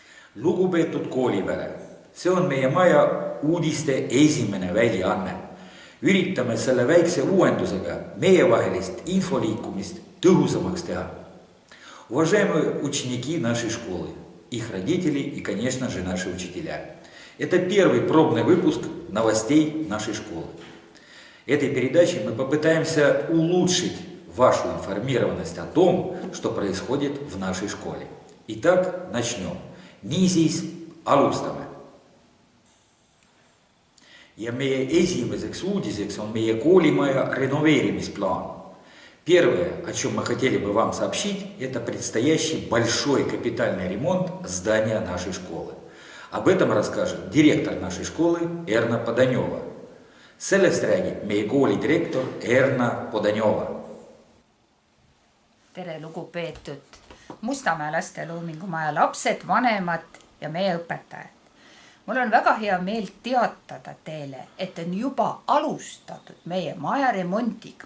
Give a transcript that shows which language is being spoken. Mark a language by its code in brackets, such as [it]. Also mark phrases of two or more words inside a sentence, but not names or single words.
[et] Lugupeetud koolipere, see on meie maja uudiste esimene väljaanne. Üritame selle väikse uuendusega meievahelist infoliikumist tõhusamaks teha. [ru] Уважаемые ученики нашей школы, их родители и, конечно же, наши учителя. Это первый пробный выпуск новостей нашей школы. Этой передачей мы попытаемся улучшить вашу информированность о том, что происходит в нашей школе. Итак, начнем. [et] Niisiis alustame. Ja meie esimeseks uudiseks on meie koolimaja renoveerimisplaan. [ru] Первое, о чем мы хотели бы вам сообщить, это предстоящий большой капитальный ремонт здания нашей школы. Об этом расскажет директор нашей школы Erna Podanova. [et] Sellest räägib meie kooli direktor Erna Podanova. Tere lugupeetud Mustamäe lasteloomingumaja lapsed, vanemad ja meie õpetajad. Mul on väga hea meel teatada teile, et on juba alustatud meie maja remontiga.